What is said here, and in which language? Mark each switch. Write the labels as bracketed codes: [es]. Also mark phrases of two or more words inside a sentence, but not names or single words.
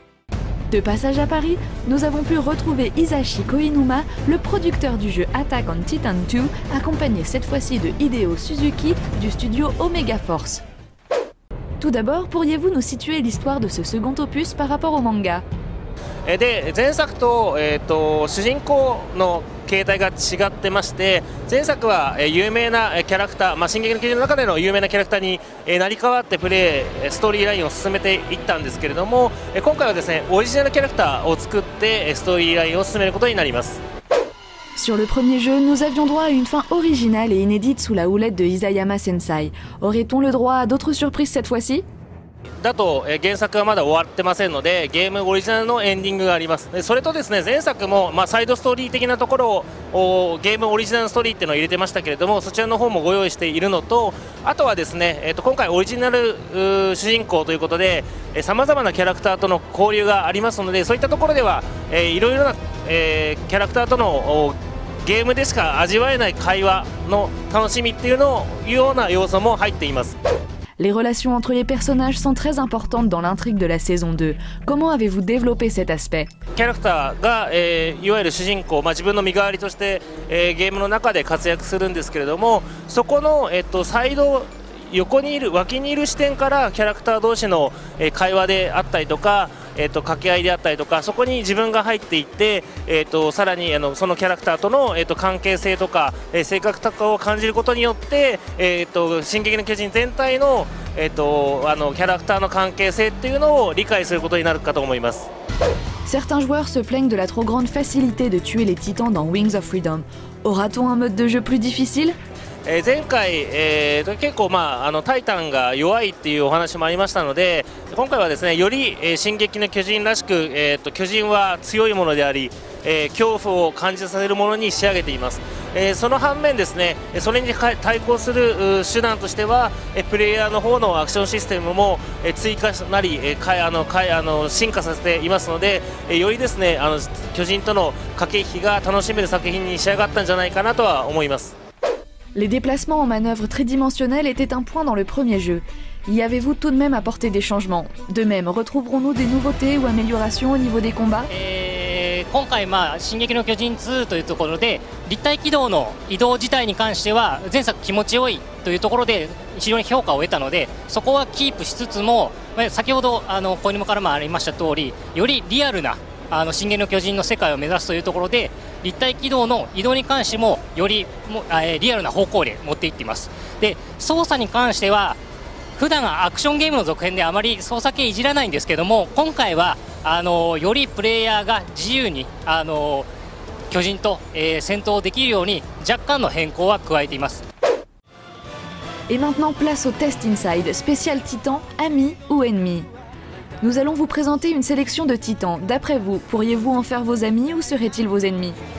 [fr] De passage à Paris, nous avons pu retrouver Hisashi Koinuma, le producteur du jeu Attack on Titan 2, accompagné cette fois-ci de Hideo Suzuki du studio Omega Force. Tout d'abord, pourriez-vous nous situer l'histoire de ce second opus par rapport au manga? [ja] で前作と、主人公の形態が違ってまして、前作は有名なキャラクター、進撃の巨人の中での有名なキャラクターに成り代わってプレイストーリーラインを進めていったんですけれども、今回はですねオリジナルキャラクターを作ってストーリーラインを進めることになります。 [fr] Sur le premier jeu, nous avions droit à une fin originale et inédite sous la houlette de Isayama Sensei. Aurait-on le droit à d'autres surprises cette fois-ci? [ja] だと原作はまだ終わってませんので、ゲームオリジナルのエンディングがあります。それとですね前作も、サイドストーリー的なところをゲームオリジナルストーリーっていうのを入れてましたけれども、そちらの方もご用意しているのと、あとはですね、今回オリジナル主人公ということでさまざまなキャラクターとの交流がありますので、そういったところではいろいろな、キャラクターとのゲームでしか味わえない会話の楽しみっていうのような要素も入っています。 [fr] Les relations entre les personnages sont très importantes dans l'intrigue de la saison 2. Comment avez-vous développé cet aspect? [ja] キャラクターが、いわゆる主人公、自分の身代わりとして、ゲームの中で活躍するんですけれども、そこの、サイド横にいる脇にいる視点からキャラクター同士の、会話であったりとか、掛け合いであったりとか、そこに自分が入っていって、さらにそのキャラクターとの、関係性とか、性格とかを感じることによって、進撃の巨人全体の、キャラクターの関係性っていうのを理解することになるかと思います。 [fr] Certains joueurs se plaignent de la trop grande facilité de tuer les titans dans Wings of Freedom. Aura-t-on un mode de jeu plus difficile? [ja] 前回、結構、タイタンが弱いっていうお話もありましたので、今回はですねより、進撃の巨人らしく、巨人は強いものであり、恐怖を感じさせるものに仕上げています。その反面ですねそれに対抗する手段としてはプレイヤーの方のアクションシステムも追加なり進化させていますので、よりですね巨人との駆け引きが楽しめる作品に仕上がったんじゃないかなとは思います。 [fr] Les déplacements en manœuvre tridimensionnelle étaient un point dans le premier jeu. Y avez-vous tout de même apporté des changements? De même, retrouverons-nous des nouveautés ou améliorations au niveau des combats? [ja] 今回、進撃の巨人2というところで立体軌道の移動自体に関しては前作気持ちよいというところで非常に評価を得たので、そこはキープしつつも、先ほど小犬からもありました通り、よりリアルな進撃の巨人の世界を目指すというところで立体軌道の移動に関してもよりリアルな方向で持っていっています。で操作に関しては普段アクションゲームの続編であまり操作系いじらないんですけども、今回はよりプレイヤーが自由に巨人と、戦闘できるように若干の変更は加えています。 [fr] Et maintenant place au [en] test inside, [fr] spécial titan, amis ou ennemis. Nous allons vous présenter une sélection de titans. D'après vous, pourriez-vous en faire vos amis ou seraient-ils vos ennemis?